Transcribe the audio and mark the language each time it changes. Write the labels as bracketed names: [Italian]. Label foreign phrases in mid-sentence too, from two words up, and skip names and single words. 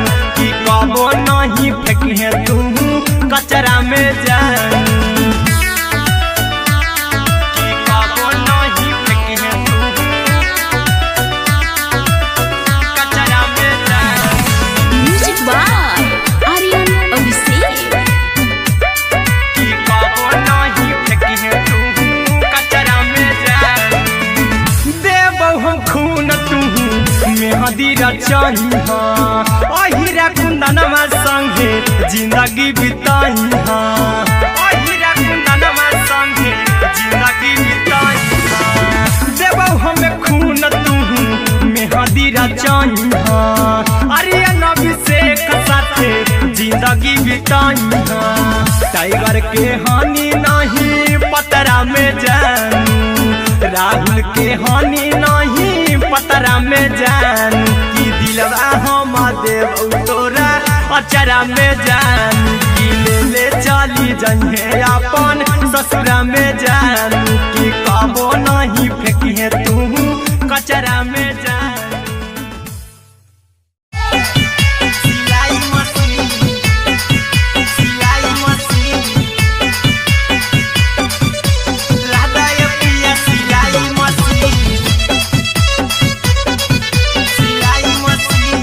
[Magahi] की कबो नहीं फेंकी तू कचरा में जानू, की कबो नहीं फेंकी तू कचरा में जान। [English] music by आर्यन अभिषेक। [Magahi] की कबो नहीं फेंकी तू कचरा में जान। देबौ हम खून तू मेहदी रचइहा अहिरा कुंदनमा संगे जिंदगी बिताइहा, अहिरा कुंदनमा संगे जिंदगी बिताइहा। देबौ हम खून तू मेहदी रचइहा आर्यन अभिषेक साथे जिंदगी बिताइहा। टाइगर के हानि नहीं पतरा में जानू, राहुल के हानि नहीं पतरा में जानू। की दिलवा हम देबौ तोरा अचरा में जानू। की ले ले चली जइहे अपन ससुरा में जानू। की कबो नहीं फेंकी तू कचरा में जानू। सिलाई मशीन, सिलाई मशीन, लादा ये पिया सिलाई मशीन, सिलाई मशीन।